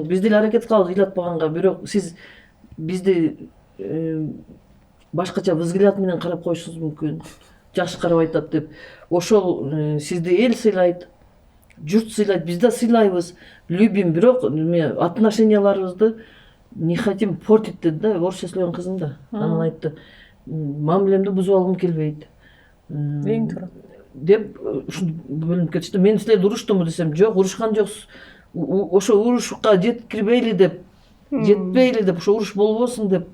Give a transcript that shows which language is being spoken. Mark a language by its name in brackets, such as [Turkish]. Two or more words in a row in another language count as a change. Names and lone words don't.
[Kyrgyz] Биз деле аракет кылабыз ыйлатпаганга, бирок сиз бизди башкача взгляд менен карап коюшуңуз мүмкүн. Жакшы карап айтат деп. Ошол сизди эл сыйлайт, журт сыйлайт, биз да сыйлайбыз, любим, бирок отношенияларыбызды [Russian] не хотим портить [Kyrgyz] деди да, орусча сүйлөгөн кызым да. Анан айтты, мамилемди бузуп алгым келбейт. Эң туура. Деп бөлүнүп кетишти. Мен силерди уруштумбу десем, жок, урушкан жоксуз. Ошо урушка жеткирбейли деп, жетпейли деп, ошо уруш болбосун деп.